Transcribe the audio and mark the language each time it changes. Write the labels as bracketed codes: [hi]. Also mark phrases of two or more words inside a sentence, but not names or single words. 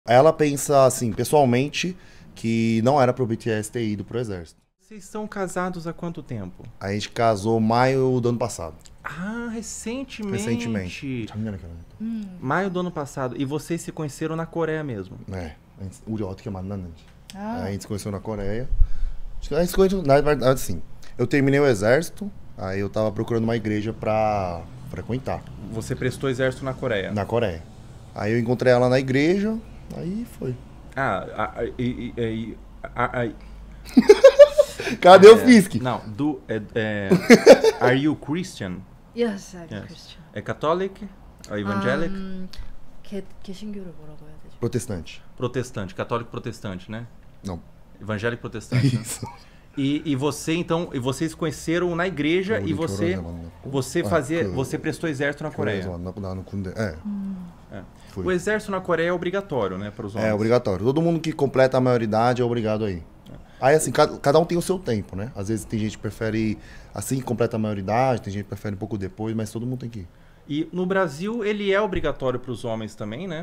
[pt] Ela pensa, assim, pessoalmente, que não era pro BTS ter ido pro exército. Vocês são casados há quanto tempo? A gente casou maio do ano passado. Ah, recentemente. Recentemente. [ko] 작년에 결혼했다. [pt] Maio do ano passado. E vocês se conheceram na Coreia mesmo? É, [ko] 우리 어떻게 만났는지. [pt] A gente se conheceu na Coreia. A gente se conheceu, na verdade, assim, eu terminei o exército, aí eu tava procurando uma igreja pra frequentar. Você prestou exército na Coreia? Na Coreia. Aí eu encontrei ela na igreja, aí foi. Cadê o Fisk? Não, [en] are you Christian? Yes, I'm Yes. Christian. É catholic? Evangelic? [ko] 개신교를 뭐라고 해야 되죠? [pt] Protestante. Protestante, católico protestante, né? Não. Evangélico protestante. Né? Isso. E você então, e vocês conheceram na igreja e você prestou exército na Coreia. [ko] 결혼해서 만났고 나는 군대. [pt] É. É. Fui. O exército na Coreia é obrigatório, né, para os homens. É obrigatório. Todo mundo que completa a maioridade é obrigado aí. Aí assim, cada um tem o seu tempo, né? Às vezes tem gente que prefere assim que completa a maioridade, tem gente que prefere um pouco depois, mas todo mundo tem que ir. E no Brasil ele é obrigatório para os homens também, né?